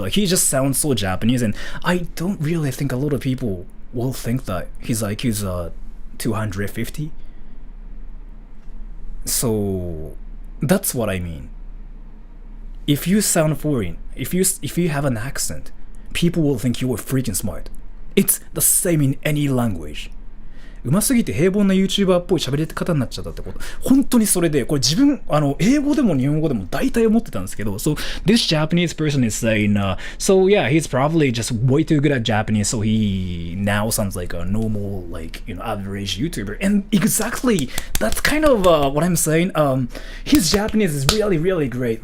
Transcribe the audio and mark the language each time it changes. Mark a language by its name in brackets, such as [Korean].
[English] Like he just sounds so Japanese, and I don't really think a lot of people will think that his IQ is 250. So that's what I mean. If you sound foreign, if you have an accent, people will think you are freaking smart. It's the same in any language. [Japanese] うますぎて平凡な YouTuber っぽい喋り方になっちゃったってこと。本当にそれで、これ自分、英語でも日本語でも大体思ってたんですけど、 [English] So, this Japanese person is saying, so yeah, he's probably just way too good at Japanese, so he now sounds like a normal, like, average YouTuber. And exactly, that's kind of what I'm saying. His Japanese is really, really great.